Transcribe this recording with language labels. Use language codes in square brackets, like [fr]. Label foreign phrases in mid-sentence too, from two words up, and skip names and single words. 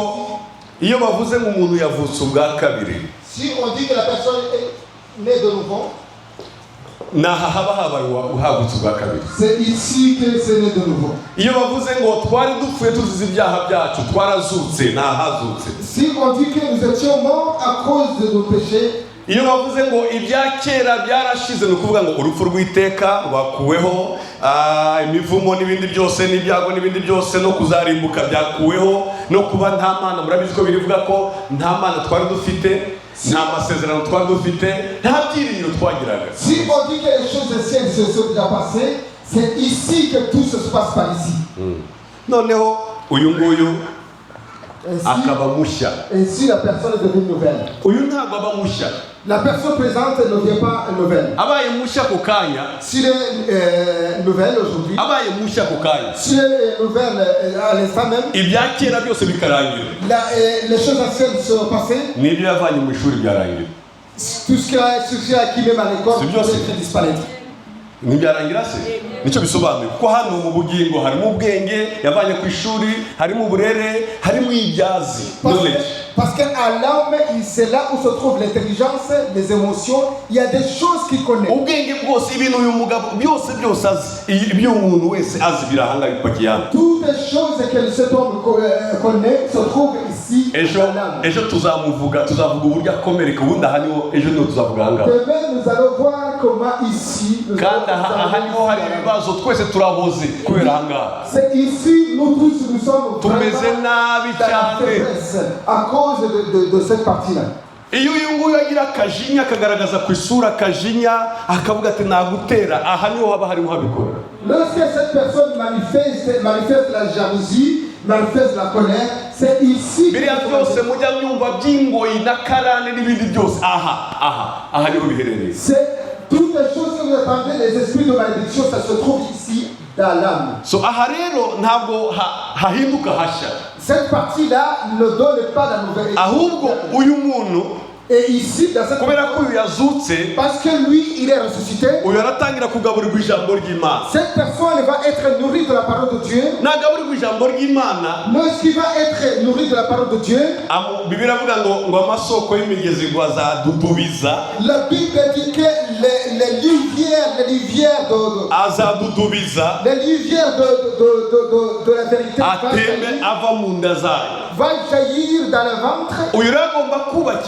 [fr] Si on dit que la personne est née de nouveau, c'est ici que c'est né de nouveau. Si on dit que nous étions morts à cause de nos péchés, [rw] iyo bavuze ngo ibya kera byarashize no kuvuga ngo urupfu rw'iteka rwakuweho, imivumo n'ibindi byose n'ibyago n'ibindi byose no kuzarimbuka byakuweho, no kuba nta mana, murabizi ko birivuga ko nta mana twari dufite, nta masezerano twari dufite, nta byiringiro twagiraga. [fr] Si on dit que les choses anciennes se sont déjà passées, c'est ici que tout se passe par ici. [rw] Noneho uyu nguyu akaba mushya. [fr] Ainsi la personne est devenue nouvelle. [rw] Uyu ntabwo aba mushya. [fr] La personne présente ne devient pas nouvelle. [rw] Abaye mushya ko kanya. [fr] S'il est nouvelle aujourd'hui. [rw] Abaye mushya ko kanya. [fr] S'il est nouvelle à l'instant même. [rw] Ibya kera byose bikarangira. [fr] Les choses anciennes sont passées. [rw] N'ibyo yavanye mu ishuri byarangira. [fr] Tout ce qui a acquis même à l'école peut disparaître. [rw] Ntibyarangira se nicyo bisobanuye kuko hano mu bugingo harimo ubwenge yavanye ku ishuri, harimo uburere, harimo ibyazi. [fr] Parce qu'à l'âme, c'est là où se trouve l'intelligence, les émotions. Il y a des choses qu'il connaît. Toutes les choses que cet homme connaît se trouvent ici. Demain, nous allons voir comment ici. C'est ici, nous tous, nous sommes vraiment dans la faiblesse à cause de cette partie-là. [rw] Iyo uyu nguyu agira akajinya akagaragaza ku isura akajinya akavuga ati nagutera, aha niho haba harimo habikora. [fr] Lorsque cette personne manifeste la jalousie, manifeste la colère, c'est ici. [rw] Biriya byose mujya myumva by'ingoyi na karane n'ibindi byose aha niho biherereye. [fr] C'est toutes les choses que vous entendez, les esprits de malédiction, ça se trouve ici dans l'âme. [rw] So aha rero ntabwo hahinduka hashya. [fr] Cette partie-là ne donne pas la nouvelle. [rw] Ahubwo uyu muntu [fr] et ici dans cette parce que lui il est ressuscité, cette personne va être nourrie de la parole de Dieu. Lorsqu'il va être nourri de la parole de Dieu, la Bible dit que les rivières de la vérité va jaillir dans le ventre.